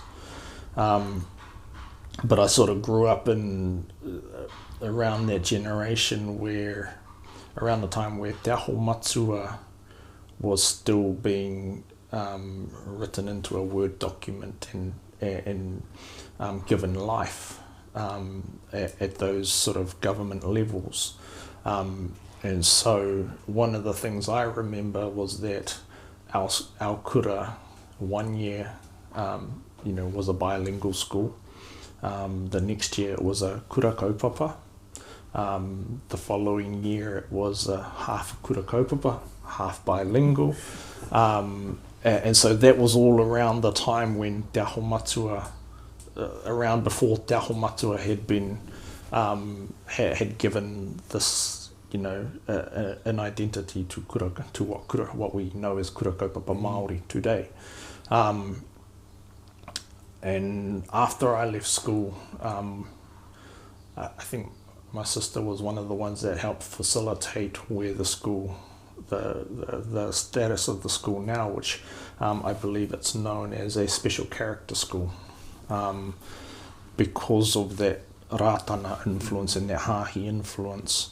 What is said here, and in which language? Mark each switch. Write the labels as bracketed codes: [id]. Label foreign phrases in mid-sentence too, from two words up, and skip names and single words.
[en] But I sort of grew up in around that generation around the time where Te Aho Matua was still being written into a Word document and given life at those sort of government levels. And so one of the things I remember was that our kura 1 year, you know, was a bilingual school. The next year it was a [mi] kura kaupapa. [en] The following year it was a half [mi] kura kaupapa, [en] half bilingual. And so that was all around the time when Te Aho Matua, around before Te Aho Matua had been had given this, you know, an identity to kura, to what we know as [mi] kura kaupapa Māori [en] today. And after I left school, I think my sister was one of the ones that helped facilitate where the school, the status of the school now, which I believe it's known as a special character school, because of that rātana influence and that hāhi influence.